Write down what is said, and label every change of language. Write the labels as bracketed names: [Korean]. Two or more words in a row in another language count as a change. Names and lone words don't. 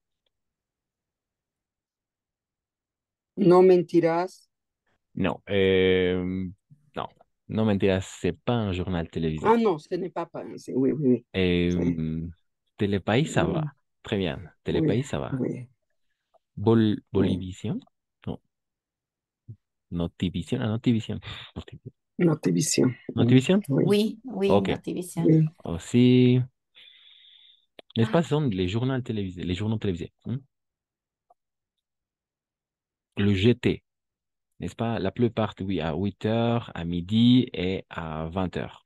[Spanish] No mentirás. [French] Non, non, non, mentiras, c'est pas un journal Ah télévisé. non, ce n'est pas pensé. Oui, oui, oui. Télépaís, ça Mm, va. Très bien. oui, Télépaís, ça va. oui, oui. Bolivisión? Non. Notivisión, ah, Notivisión. Notivisión. Notivisión? Oui, Oui, oui, Ok. Notivisión. oui. Aussi, n'est-ce pas, ce sont les journaux télévisés, les journaux télévisés. Le GT, n'est-ce pas? La plupart, oui, à 8 heures, à midi et à 20 heures.